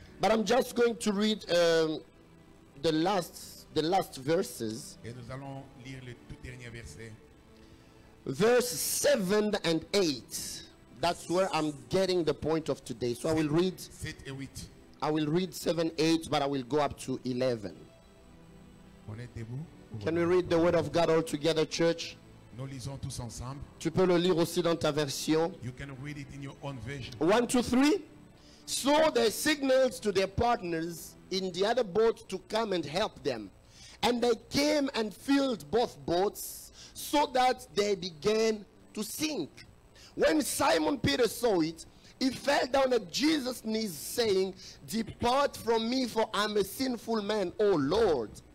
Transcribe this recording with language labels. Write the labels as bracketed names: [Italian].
[English] But I'm just going to read the last verses. [French] Et nous allons lire le tout dernier verset. [English] Verse 7 and 8. That's where I'm getting the point of today. So I will read [French] 7 et 8. [English] I will read 7, 8, but I will go up to 11. [French] On est debout? [English] Can we read the word of God all together, church? [French] Nous lisons tous ensemble. Tu peux le lire aussi dans ta version. [English] You can read it in your own version. 1, 2, 3. So they signaled to their partners in the other boat to come and help them. And they came and filled both boats so that they began to sink. When Simon Peter saw it, he fell down at Jesus' knees, saying, "Depart from me, for I am a sinful man, O Lord."